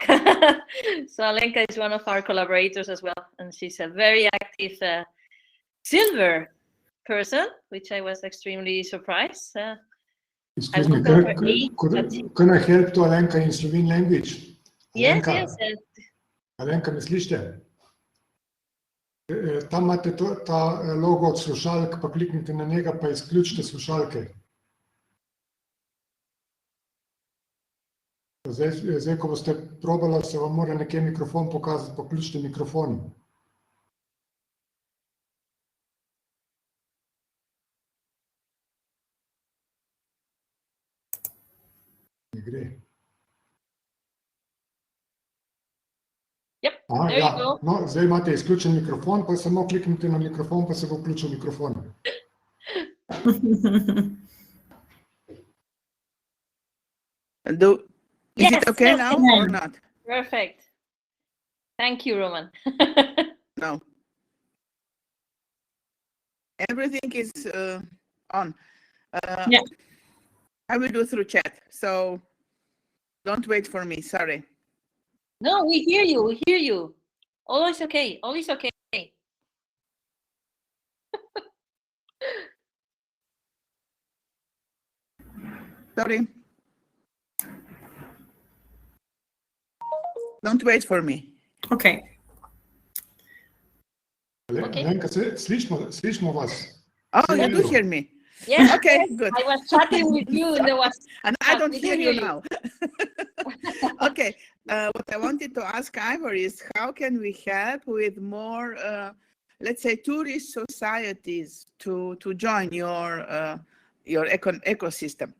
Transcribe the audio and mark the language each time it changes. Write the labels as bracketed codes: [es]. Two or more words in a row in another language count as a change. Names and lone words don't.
[en] So Alenka is one of our collaborators as well, and she's a very active silver person, which I was extremely surprised. Excuse me, can I help to Alenka in Slovene language? Yes, Alenka, yes. [sl] Alenka, me slišite? Tam imate ta logo od slušalk, pa kliknite na njega, pa izključite slušalke. Zdaj, ko boste probala, se vam mora nekje mikrofon pokazati, pa vključite mikrofon. Ne gre. [en] Yep, there you go. [sl] No, zdaj imate izključen mikrofon, pa samo kliknite na mikrofon, pa se bo vključil mikrofon. [en] Is it okay now or not? Perfect. Thank you, Roman. No. Everything is on. Yeah. I will do through chat, so don't wait for me, sorry. No, we hear you, we hear you. Always okay, always okay. Sorry. Don't wait for me. Okay. [sl] Alenka, slišimo vas. [en] Oh, you do hear me? Yes. Okay, yes. good. I was chatting with you and there was... And I don't we hear do you hear you. now. Okay, what I wanted to ask Ivor is how can we help with more, let's say, tourist societies to join your ecosystem?